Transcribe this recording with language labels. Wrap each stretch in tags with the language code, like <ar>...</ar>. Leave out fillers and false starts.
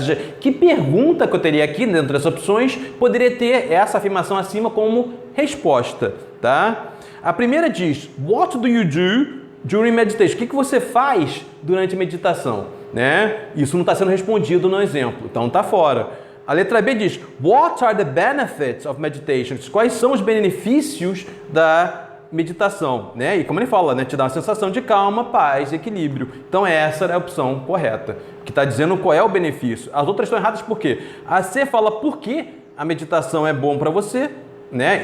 <pt>Ou seja, que pergunta que eu teria aqui dentro das opções poderia ter essa afirmação acima como resposta, tá? A primeira diz,</pt> <en>what do you do during meditation?</en> <pt>O que você faz durante a meditação? Né? Isso não está sendo respondido no exemplo, então está fora. A letra B diz,</pt> <en>what are the benefits of meditation?</en> <pt>Quais são os benefícios da meditação? Né? E como ele fala, né? Te dá uma sensação de calma, paz, equilíbrio. Então essa é a opção correta, que está dizendo qual é o benefício. As outras estão erradas por quê? A C fala por que a meditação é bom para você, né?</pt>